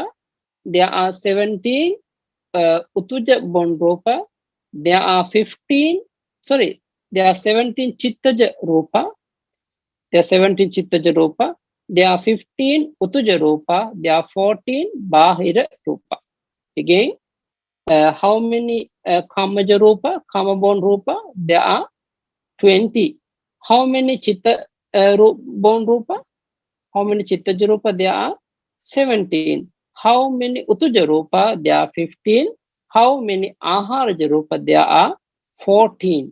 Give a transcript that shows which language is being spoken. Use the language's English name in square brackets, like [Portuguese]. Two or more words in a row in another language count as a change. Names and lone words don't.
[English] There are 17 utuja born rupa. There are 15. Sorry, there are 17 [Pali] chittaja rupa. [English] There are 17 [Pali] chittaja rupa. [English] There are 15 [Pali] utuja rupa. [English] There are 14 [Pali] bahira rupa. [English] Again, how many [Pali] kamaja rupa, [English] kama born rupa? There are 20. How many chitta born rupa? How many [Pali] chittaja rupa? [English] There are 17. How many [Pali] utuja rupa? [English] There are 15. How many [Pali] aharaja rupa? [English] There are 14.